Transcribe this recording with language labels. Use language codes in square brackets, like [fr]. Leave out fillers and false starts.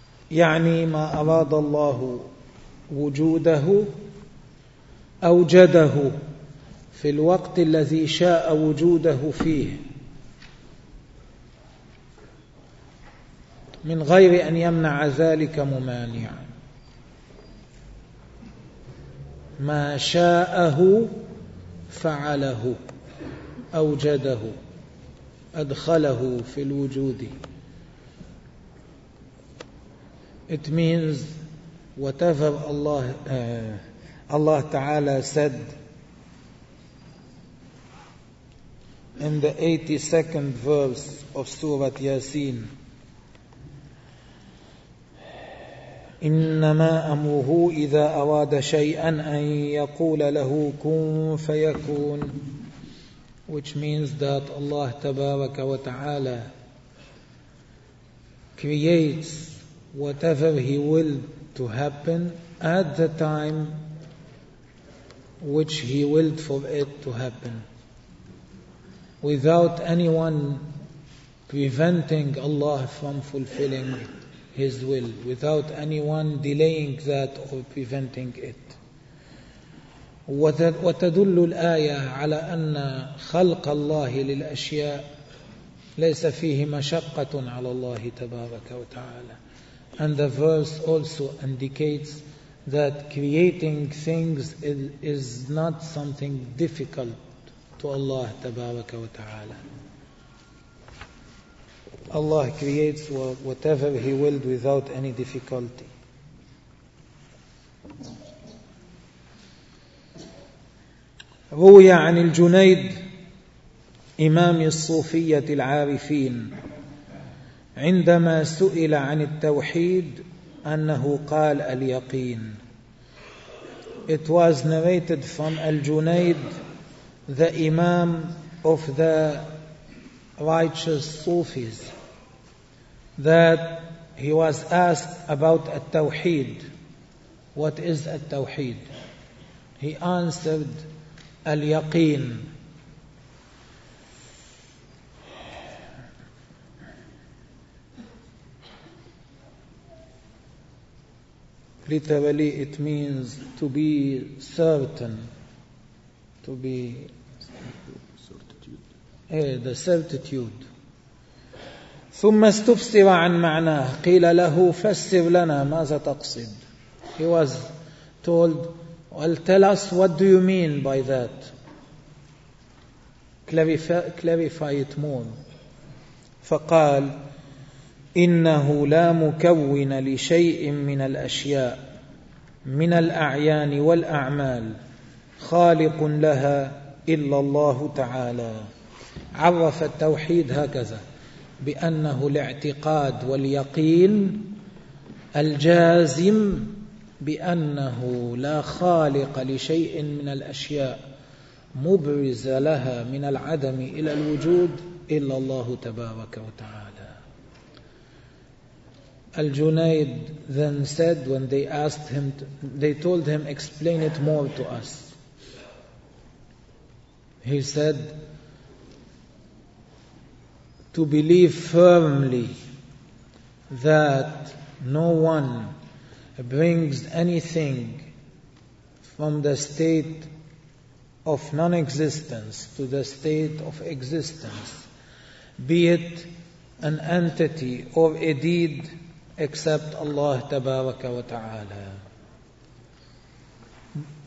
[ar] يعني ما أراد الله وجوده أوجده في الوقت الذي شاء وجوده فيه من غير أن يمنع ذلك ممانعا. ما شاءه فعله، أوجده، أدخله في الوجود. [en] It means whatever Allah Ta'ala said in the 82nd verse of Surah Yasin. [ar] إنما أمره إذا أراد شيئا أن يقول له كن فيكون. [en] Which means that Allah [ar] تبارك وتعالى [en] creates whatever He will to happen at the time which He willed for it to happen, without anyone preventing Allah from fulfilling His will, without anyone delaying that or preventing it. [ar] وتدل الآية على أن خلق الله للأشياء ليس فيه مشقة على الله تبارك وتعالى. [en] And the verse also indicates that creating things is not something difficult to Allah [ar] تبارك وتعالى. [en] Allah creates whatever He willed without any difficulty. [ar] روي عن الجنيد إمام الصوفية العارفين عندما سئل عن التوحيد أنه قال اليقين. [en] It was narrated from Al-Junayd, the Imam of the righteous Sufis, that he was asked about At-Tawheed. What is At-Tawheed? He answered, Al-Yaqeen. Literally, it means to be certain, to be certitude. The certitude. [ar] ثم استفسر عن معناه قيل له فسر لنا ماذا تقصد. [en] He was told, well, tell us what do you mean by that, clarify it more. [ar] فقال إنه لا مكون لشيء من الأشياء من الأعيان والأعمال خالق لها إلا الله تعالى. عرف التوحيد هكذا بأنه الاعتقاد واليقين الجازم بأنه لا خالق لشيء من الأشياء مبرز لها من العدم إلى الوجود إلا الله تبارك وتعالى. [en] الجنيد then said, when they asked him, they told him, explain it more to us. He said, to believe firmly that no one brings anything from the state of non-existence to the state of existence, be it an entity or a deed, except Allah [ar] tabaraka wa ta'ala.